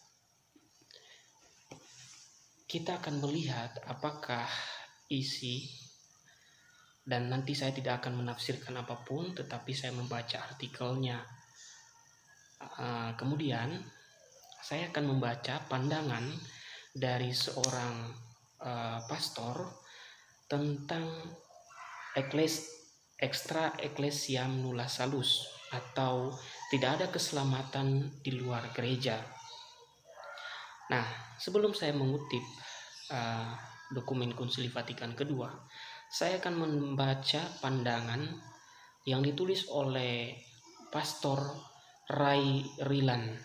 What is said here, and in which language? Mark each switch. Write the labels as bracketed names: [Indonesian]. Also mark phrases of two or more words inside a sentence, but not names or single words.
[Indonesian] Kita akan melihat apakah isi, dan nanti saya tidak akan menafsirkan apapun, tetapi saya membaca artikelnya. Kemudian saya akan membaca pandangan dari seorang pastor tentang [Latin] extra ecclesiam nulla salus, [Indonesian] atau tidak ada keselamatan di luar gereja. Nah, sebelum saya mengutip dokumen Konsili Vatikan kedua, saya akan membaca pandangan yang ditulis oleh Pastor Ray Rilan.